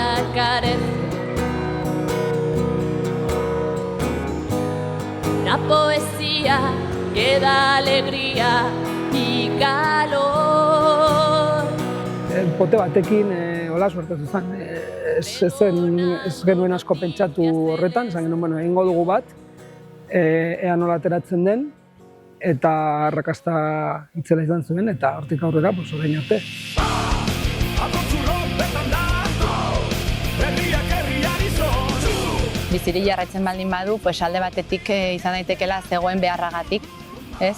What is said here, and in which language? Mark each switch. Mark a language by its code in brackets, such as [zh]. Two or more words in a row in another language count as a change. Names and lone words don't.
[es] carece una poesía que da alegría y calor. [eu] Pote batekin hola suertatu zen, ez genuen asko pentsatu horretan, esan genuen, bueno, egingo dugu bat, ea nola ateratzen den, eta arrakasta itzela izan zuen, eta hortik aurrera, orain arte. Biziri jarraitzen baldin badu, alde batetik izan daitekela zegoen beharragatik, ez?